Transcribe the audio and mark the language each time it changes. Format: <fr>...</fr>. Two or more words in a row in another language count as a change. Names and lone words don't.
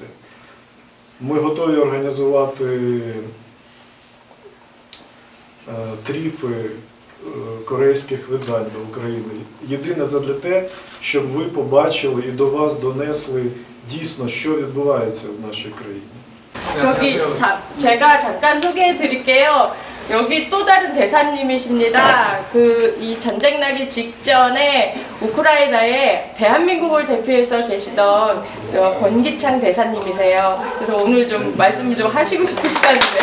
<uk>Ми готові організувати</uk> <en>тріпи</en> <uk>корейських видань до України. Єдине задля те, щоб ви побачили і до вас донесли дійсно, що відбувається в нашій країні.</uk> <ko>저기 제가 잠깐 소개해 드릴게요. 여기 또 다른 대사님이십니다. 이 전쟁 나기 직전에 우크라이나에 대한민국을 대표해서 계시던 권기창 대사님이세요. 그래서 오늘 좀 말씀을 좀 하시고 싶으시다는데.</ko>